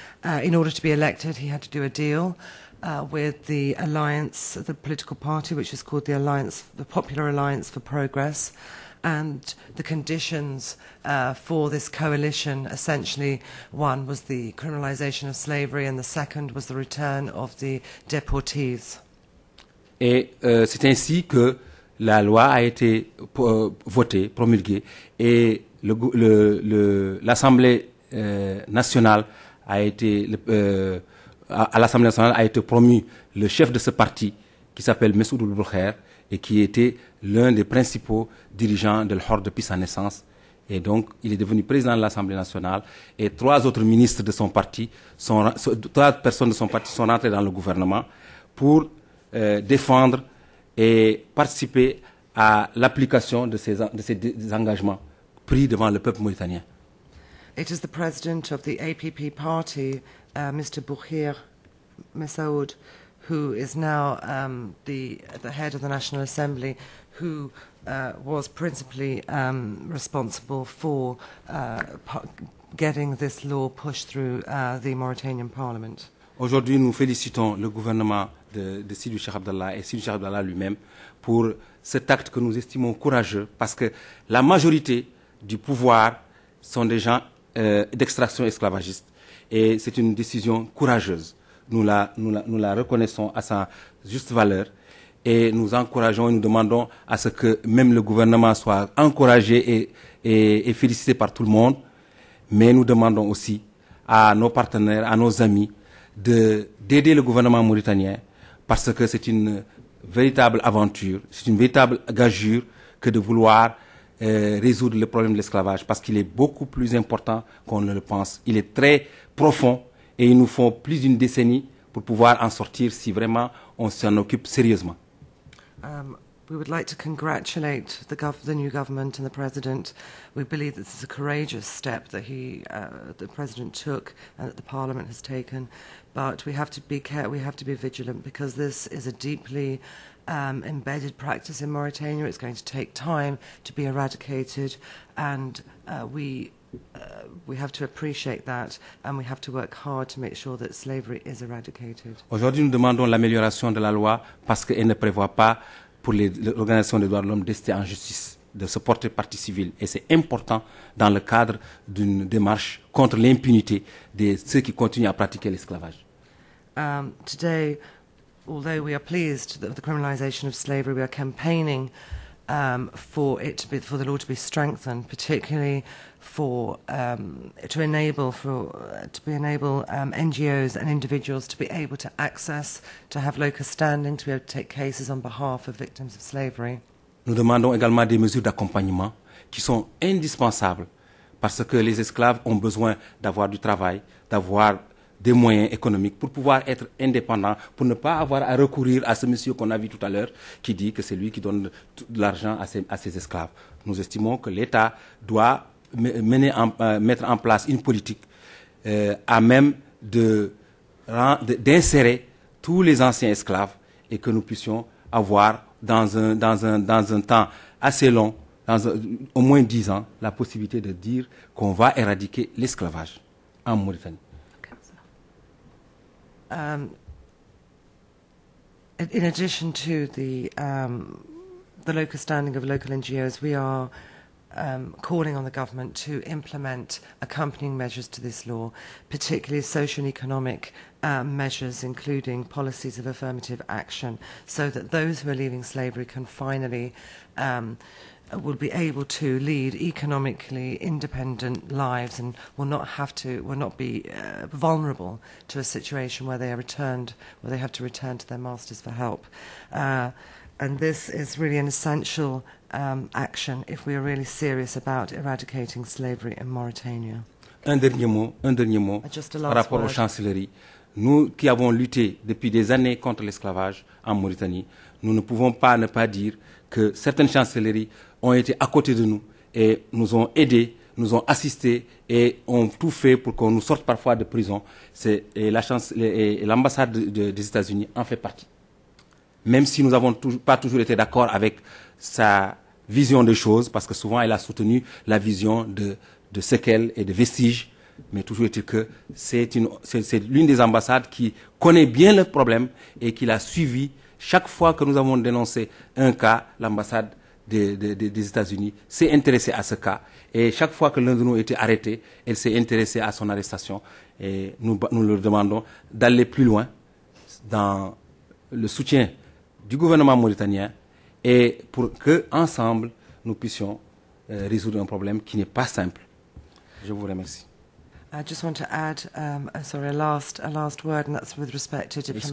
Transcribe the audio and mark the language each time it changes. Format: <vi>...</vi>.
<en>In order to be elected, he had to do a deal with the alliance, the political party, which is called the Popular Alliance for Progress. And the conditions for this coalition, essentially, one was the criminalization of slavery, and the second was the return of the deportees.</en> <fr>Et c'est ainsi que la loi a été votée, promulguée, et l'Assemblée nationale a été à l'Assemblée nationale a été promu le chef de ce parti qui s'appelle Messoud Ould et qui était l'un des principaux dirigeants de l'Hor depuis sa naissance. Et donc, il est devenu président de l'Assemblée nationale et trois autres ministres de son parti, trois personnes de son parti sont rentrées dans le gouvernement pour défendre et participer à l'application de ces engagements pris devant le peuple mauritanien.</fr> <en>It is the president of the APP party, Mr. Boukhir Messaoud, who is now the head of the National Assembly, who was principally responsible for getting this law pushed through the Mauritanian Parliament.</en> <fr>Aujourd'hui, nous félicitons le gouvernement de Sidi Cheikh Abdallah et Sidi Cheikh Abdallah lui-même pour cet acte que nous estimons courageux parce que la majorité du pouvoir sont des gens d'extraction esclavagiste et c'est une décision courageuse. Nous la reconnaissons à sa juste valeur et nous encourageons et nous demandons à ce que même le gouvernement soit encouragé et félicité par tout le monde, mais nous demandons aussi à nos partenaires, à nos amis, d'aider le gouvernement mauritanien parce que c'est une véritable aventure, c'est une véritable gageure que de vouloir résoudre le problème de l'esclavage parce qu'il est beaucoup plus important qu'on ne le pense. Il est très profond et il nous faut plus d'une décennie pour pouvoir en sortir si vraiment on s'en occupe sérieusement.</fr> <en>We would like to congratulate the new government and the president. We believe that this is a courageous step that the president took and that the parliament has taken. But we have to be we have to be vigilant because this is a deeply embedded practice in Mauritania. It's going to take time to be eradicated, and we have to appreciate that, and we have to work hard to make sure that slavery is eradicated.</en> <fr>Aujourd'hui, nous demandons l'amélioration de la loi parce qu'elle ne prévoit pas pour l'Organisation des droits de l'homme d'ester en justice. de se porter partie civile. Et c'est important dans le cadre d'une démarche contre l'impunité de ceux qui continuent à pratiquer l'esclavage.</fr> <en>Today, although we are pleased that with the criminalisation of slavery, we are campaigning for the law to be strengthened, particularly to enable NGOs and individuals to be able to access, to have locus standing, to be able to take cases on behalf of victims of slavery.</en> <fr>Nous demandons également des mesures d'accompagnement qui sont indispensables parce que les esclaves ont besoin d'avoir du travail, d'avoir des moyens économiques pour pouvoir être indépendants, pour ne pas avoir à recourir à ce monsieur qu'on a vu tout à l'heure qui dit que c'est lui qui donne de l'argent à ses esclaves. Nous estimons que l'État doit mettre en place une politique à même d'insérer tous les anciens esclaves et que nous puissions avoir dans un temps assez long, au moins 10 ans, la possibilité de dire qu'on va éradiquer l'esclavage en Mauritanie.</fr> <en>In addition to the locus standing of local NGOs, we are calling on the government to implement accompanying measures to this law, particularly socio-economic measures, including policies of affirmative action, so that those who are leaving slavery can finally will be able to lead economically independent lives and will not be vulnerable to a situation where they are where they have to return to their masters for help. And this is really an essential action if we are really serious about eradicating slavery in Mauritania.</en> <fr>Un dernier mot par rapport aux chancelleries. Nous qui avons lutté depuis des années contre l'esclavage en Mauritanie, nous ne pouvons pas ne pas dire que certaines chancelleries ont été à côté de nous et nous ont aidés, nous ont assistés et ont tout fait pour qu'on nous sorte parfois de prison. Et l'ambassade des États-Unis en fait partie. Même si nous n'avons pas toujours été d'accord avec sa vision des choses, parce que souvent elle a soutenu la vision de séquelles et de vestiges, mais toujours est-il que c'est l'une des ambassades qui connaît bien le problème et qui l'a suivi. Chaque fois que nous avons dénoncé un cas, l'ambassade des États-Unis s'est intéressée à ce cas. Et chaque fois que l'un de nous a été arrêté, elle s'est intéressée à son arrestation. Et nous leur demandons d'aller plus loin dans le soutien du gouvernement mauritanien et pour qu'ensemble, nous puissions résoudre un problème qui n'est pas simple. Je vous remercie.</fr> <en>I just want to add, a last word, and that's with respect to diplomatic.</en>